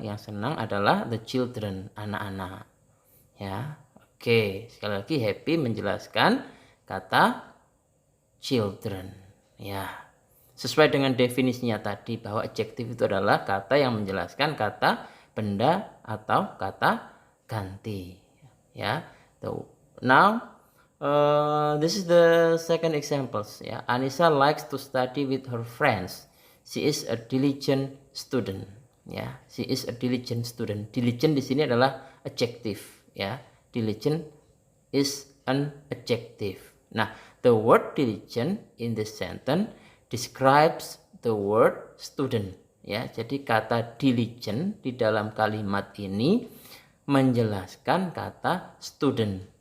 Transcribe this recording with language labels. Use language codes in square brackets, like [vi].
[id] Yang senang adalah [en] the children, [id] anak-anak. Ya, oke. Sekali lagi happy menjelaskan kata children. Ya, sesuai dengan definisinya tadi bahwa adjective itu adalah kata yang menjelaskan kata benda atau kata ganti. [en] Ya, so now this is the second examples. Ya, Anissa likes to study with her friends. She is a diligent student. Ya, she is a diligent student. [id] Diligent di sini adalah adjective. [en] Ya, diligent is an adjective. Nah, the word diligent in this sentence describes the word student. [id] Ya, jadi kata diligent di dalam kalimat ini menjelaskan kata student.